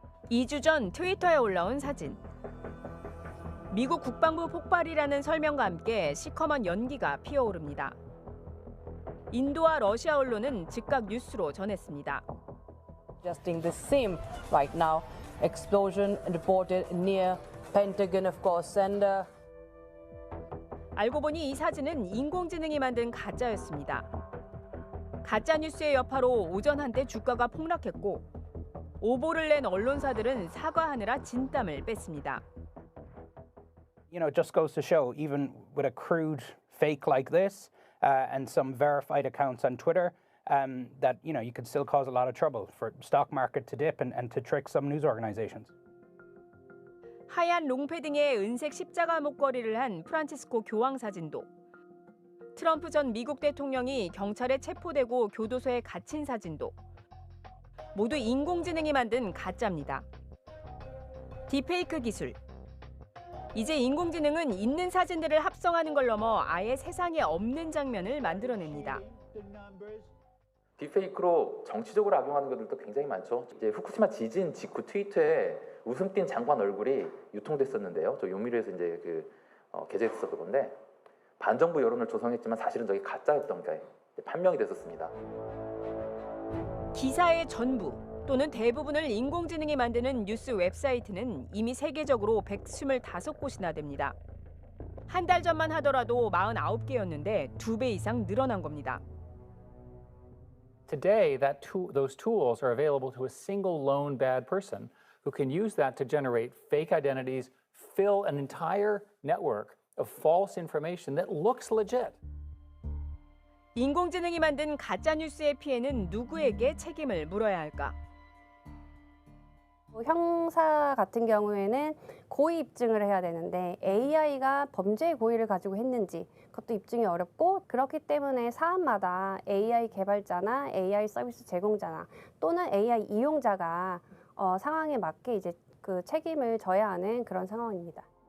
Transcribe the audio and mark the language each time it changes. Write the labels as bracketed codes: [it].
[ko] 2주 전 트위터에 올라온 사진. 미국 국방부 폭발이라는 설명과 함께 시커먼 연기가 피어오릅니다. 인도와 러시아 언론은 즉각 뉴스로 전했습니다. [en] Adjusting the same right now. Explosion reported near Pentagon, of course, and [ko] 알고 보니 이 사진은 인공지능이 만든 가짜였습니다. 가짜 뉴스의 여파로 오전 한때 주가가 폭락했고 오보를 낸 언론사들은 사과하느라 진땀을 뺐습니다. [en] You know, it just goes to show, even with a crude fake like this and some verified accounts on Twitter, that you could still cause a lot of trouble for stock market to dip and to trick some news organizations. [ko] 하얀 롱패딩에 은색 십자가 목걸이를 한 프란치스코 교황 사진도, 트럼프 전 미국 대통령이 경찰에 체포되고 교도소에 갇힌 사진도 모두 인공지능이 만든 가짜입니다. 딥페이크 기술. 이제 인공지능은 있는 사진들을 합성하는 걸 넘어 아예 세상에 없는 장면을 만들어냅니다. 딥페이크로 정치적으로 악용하는 것들도 굉장히 많죠. 이제 후쿠시마 지진 직후 트위터에 웃음 띤 장관 얼굴이 유통됐었는데요. 저 요미르에서 이제 게재했었던 건데 반정부 여론을 조성했지만 사실은 저게 가짜였던 게 판명이 됐었습니다. 기사의 전부 또는 대부분을 인공지능이 만드는 뉴스 웹사이트는 이미 세계적으로 125곳이나 됩니다. 한 달 전만 하더라도 49개였는데 2배 이상 늘어난 겁니다. [en] Today, those tools are available to a single lone bad person who can use that to generate fake identities, fill an entire network of false information that looks legit. [ko] 인공지능이 만든 가짜 뉴스의 피해는 누구에게 책임을 물어야 할까? 형사 같은 경우에는 고의 입증을 해야 되는데 AI가 범죄의 고의를 가지고 했는지 그것도 입증이 어렵고, 그렇기 때문에 사안마다 AI 개발자나 AI 서비스 제공자나 또는 AI 이용자가 상황에 맞게 이제 그 책임을 져야 하는 그런 상황입니다.